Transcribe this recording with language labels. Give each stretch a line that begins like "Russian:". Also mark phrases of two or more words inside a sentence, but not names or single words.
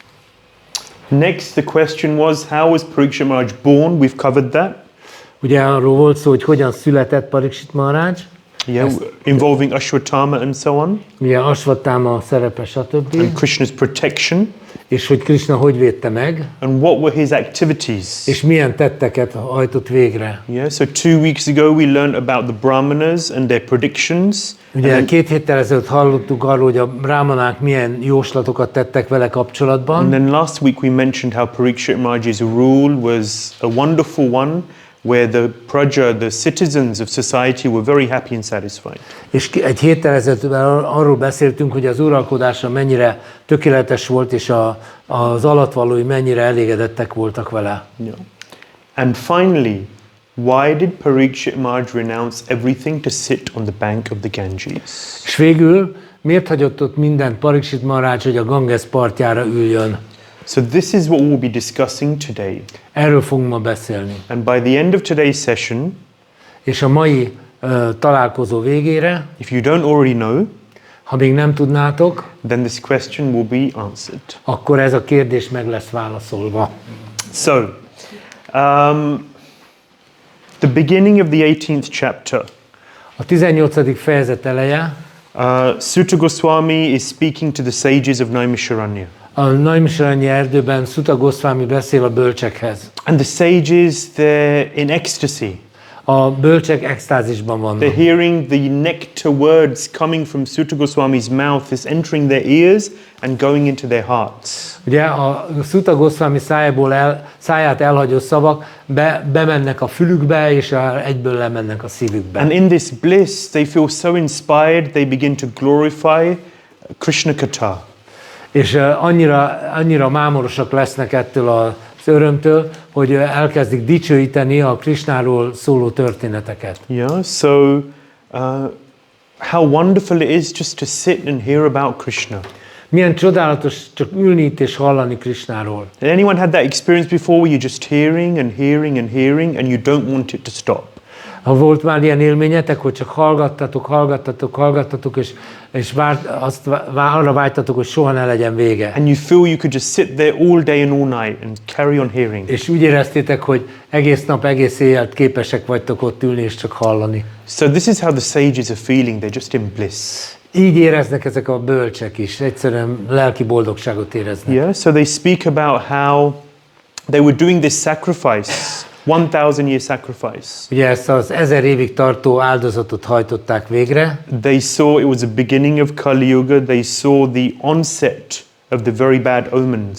English: Next, the question was, how was Parikshit Maharaj born? We've covered that.
Hungarian: Ugye arról volt szó, hogy hogyan született Pariksit Maharaj.
English: Yeah, involving Ashwatthama and so on.
Hungarian: Ugye Asvatthama szerepe, stb.
English: And Krishna's protection.
Hungarian: És hogy Krishna hogy védte meg,
English: And what were his activities?
Hungarian: és milyen tetteket hajtott végre.
English: Yeah, so 2 weeks ago we learned about the Brahmanas and their predictions.
Hungarian: Ugye 2 héttel ezelőtt hallottuk arról, hogy a brahmanák milyen jóslatokat tettek vele kapcsolatban.
English: And then last week we mentioned how Parikshit Maharaj's rule was a wonderful one, where the praja, the citizens of society were very happy and satisfied.
Hungarian: És egy héttel ezelőtt arról beszéltünk, hogy az uralkodása mennyire tökéletes volt, és az alattvalói mennyire elégedettek voltak vele.
English: Yeah. And finally, why did Parikshit Maharaj renounce everything to sit on the bank of the Ganges?
Hungarian: És végül miért hagyott ott mindent Pariksit Maharaj, hogy a Ganges partjára üljön?
English: So this is what we'll be discussing today.
Hungarian: Erről fogunk ma beszélni.
English: And by the end of today's session,
Hungarian: És a mai találkozó végére,
English: if you don't already know,
Hungarian: ha még nem tudnátok,
English: then this question will be answered.
Hungarian: akkor ez a kérdés meg lesz válaszolva.
English: So, the beginning of the 18th chapter,
Hungarian: A 18. fejezet eleje,
English: Sutta Goswami is speaking to the sages of Naimisharanya.
Hungarian: a Naimisharanya erdőben Sutta Goswami beszél a bölcsekhez.
English: And the sages, they're in ecstasy.
Hungarian: A bölcsek extázisban vannak.
English: They're hearing the nectar words coming from Sutta Goswami's mouth is entering their ears and going into their hearts.
Hungarian: Ugye a Sutta Goswami száját elhagyó szavak bemennek a fülükbe, és egyből lemennek a szívükbe.
English: And in this bliss, they feel so inspired, they begin to glorify
Sanskrit: कृष्ण कथा.
Hungarian: És annyira mámorosak lesznek ettől a örömtől, hogy elkezdik dicsőíteni a Krisnáról szóló történeteket.
English: Yeah, so how wonderful it is just to sit and hear about Krishna.
Hungarian: Milyen csodálatos csak ülni itt és hallani Krisnáról.
English: Has anyone had that experience before where you're just hearing and hearing and hearing and you don't want it to stop?
Hungarian: Ha volt már ilyen élményetek, hogy csak hallgattatok, és arra vágytatok, hogy soha ne legyen vége.
English: And you feel you could just sit there all day and all night and carry on hearing.
Hungarian: És úgy éreztétek, hogy egész nap, egész éjjel képesek vagytok ott ülni és csak hallani.
English: So this is how the sages are feeling. They're just in bliss.
Hungarian: Így éreznek ezek a bölcsek is, egyszerűen lelki boldogságot éreznek.
English: Yeah, so they speak about how they were doing this sacrifice, 1000-year sacrifice.
Hungarian: Ugye ezt az 1000 évig tartó áldozatot hajtották végre.
English: They saw it was the beginning of Kali Yuga. They saw the onset of the very bad omens.